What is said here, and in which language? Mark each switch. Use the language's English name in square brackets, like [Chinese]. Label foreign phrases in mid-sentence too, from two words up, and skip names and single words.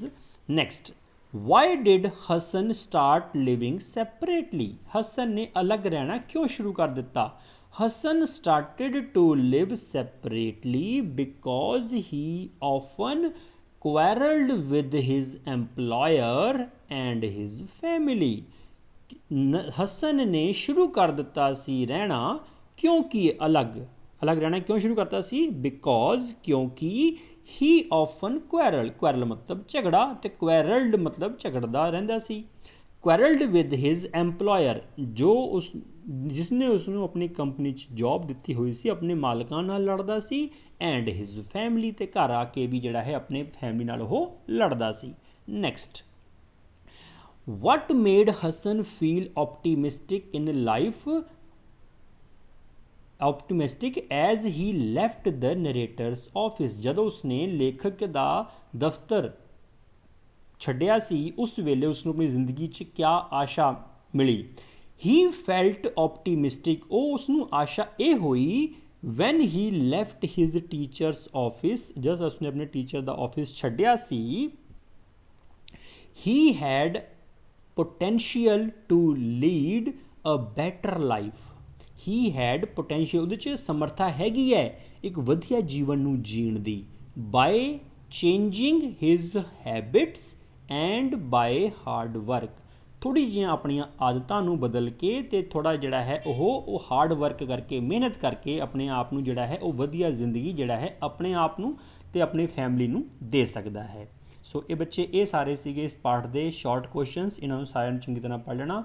[English] Next, why did Hassan start living separately? [Punjabi] ਹਸਨ ਨੇ ਅਲੱਗ ਰਹਿਣਾ ਕਿਉਂ ਸ਼ੁਰੂ ਕਰ ਦਿੱਤਾ? [English] Hassan started to live separately because he often quarreled with his employer and his family। [Punjabi] ਹਸਨ ਨੇ ਸ਼ੁਰੂ ਕਰ ਦਿੱਤਾ ਸੀ ਰਹਿਣਾ, ਕਿਉਂਕਿ ਅਲੱਗ ਰਹਿਣਾ ਕਿਉਂ ਸ਼ੁਰੂ ਕਰਤਾ ਸੀ? ਬਿਕੋਜ਼, ਕਿਉਂਕਿ [English] he often quarrel [Punjabi] ਮਤਲਬ ਝਗੜਾ ਤੇ ਕੁਐਰਲਡ ਮਤਲਬ ਝਗੜਦਾ ਰਹਿੰਦਾ ਸੀ। [English] quarreled with his employer, [Punjabi] ਜੋ ਜਿਸਨੇ ਉਸ ਨੂੰ ਆਪਣੀ ਕੰਪਨੀ 'ਚ ਜੌਬ ਦਿੱਤੀ ਹੋਈ ਸੀ, ਆਪਣੇ ਮਾਲਕਾਂ ਨਾਲ ਲੜਦਾ ਸੀ। [English] and his family, [Punjabi] ਤੇ ਘਰ ਆ ਕੇ ਵੀ ਜਿਹੜਾ ਹੈ ਆਪਣੇ ਫੈਮਿਲੀ ਨਾਲ ਉਹ ਲੜਦਾ ਸੀ। [English] ਨੈਕਸਟ, what made Hassan feel optimistic in life as he left the narrator's office? [Punjabi] ਜਦੋਂ ਉਸਨੇ ਲੇਖਕ ਦਾ ਦਫ਼ਤਰ ਛੱਡਿਆ ਸੀ ਉਸ ਵੇਲੇ ਉਸਨੂੰ ਆਪਣੀ ਜ਼ਿੰਦਗੀ 'ਚ ਕਿਆ ਆਸ਼ਾ ਮਿਲੀ? [English] he felt optimistic, [Punjabi] ਉਹ ਉਸਨੂੰ ਆਸ਼ਾ ਇਹ ਹੋਈ [English] when he left his teacher's office, [Punjabi] ਜਦ ਉਸਨੇ ਆਪਣੇ ਟੀਚਰ ਦਾ ਆਫਿਸ ਛੱਡਿਆ ਸੀ। [English] he had potential to lead a better life, he had potential, [Punjabi] ਉਹਦੇ 'ਚ ਸਮਰੱਥਾ ਹੈਗੀ ਹੈ ਇੱਕ ਵਧੀਆ ਜੀਵਨ ਨੂੰ ਜੀਣ ਦੀ। [English] by changing his habits and by hard work, [Punjabi] ਥੋੜ੍ਹੀ ਜਿਹੀਆਂ ਆਪਣੀਆਂ ਆਦਤਾਂ ਨੂੰ ਬਦਲ ਕੇ ਤੇ ਥੋੜ੍ਹਾ ਜਿਹੜਾ ਹੈ ਉਹ [English] hard work [Punjabi] ਕਰਕੇ, ਮਿਹਨਤ ਕਰਕੇ ਆਪਣੇ ਆਪ ਨੂੰ ਜਿਹੜਾ ਹੈ ਉਹ ਵਧੀਆ ਜ਼ਿੰਦਗੀ ਜਿਹੜਾ ਹੈ ਆਪਣੇ ਆਪ ਨੂੰ ਤੇ ਆਪਣੀ ਫੈਮਿਲੀ ਨੂੰ ਦੇ ਸਕਦਾ ਹੈ। ਸੋ ਇਹ ਬੱਚੇ ਇਹ ਸਾਰੇ ਸੀਗੇ ਇਸ ਪਾਰਟ ਦੇ [English] short questions, [Punjabi] ਇਹਨਾਂ ਨੂੰ ਸਾਰਿਆਂ ਨੂੰ ਚੰਗੀ ਤਰ੍ਹਾਂ ਪੜ੍ਹ ਲੈਣਾ।